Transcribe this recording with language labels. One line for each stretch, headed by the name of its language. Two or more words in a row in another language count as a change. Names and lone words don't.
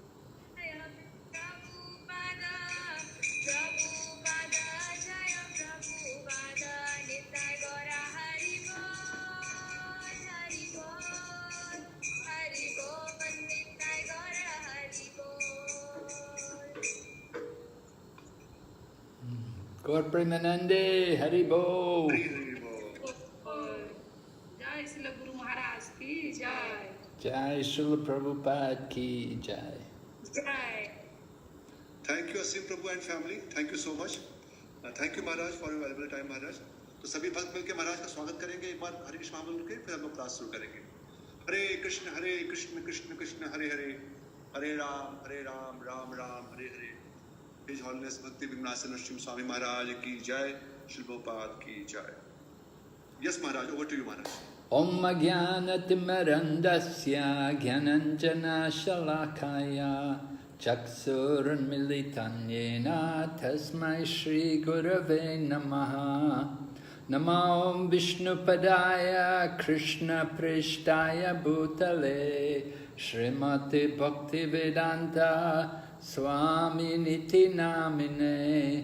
Bangla: প্রভুপাদ, জয় প্রভুপাদ, নিতাই গৌর হরি বোল, হরি বোল, নিতাই গৌর হরি বোল. গৌর প্রেমানন্দে, হরিবো.
Hindi: हरि हरि बोल। जय श्री गुरु महाराज की जय जय श्रील प्रभुपाद की जय. जय
English: Thank you Asim Prabhu and family. Thank you so much. Thank you Maharaj for your valuable time Maharaj.
Hindi: तो सभी भक्त मिलकर महाराज का स्वागत करेंगे एक बार हरे कृष्ण महामंत्र के, फिर हम लोग क्लास शुरू करेंगे।
Sanskrit: हरे कृष्ण कृष्ण कृष्ण हरे हरे, हरे राम राम राम हरे हरे।
English: His Holiness
Hindi: भक्ति विघ्नासन नरसिंह स्वामी महाराज की जय, श्री प्रभुपाद की जय।
English: Yes Maharaj, over to you Maharaj.
Sanskrit: ॐ ज्ञानतिमिरान्धस्य ज्ञानाञ्जन शलाकया चक्षुरुन्मीलितं येन तस्मै श्री गुरवे नमः. नमो विष्णुपादाय कृष्ण प्रेष्ठाय भूतले श्रीमते भक्तिवेदान्त स्वामिन् इति नामिने.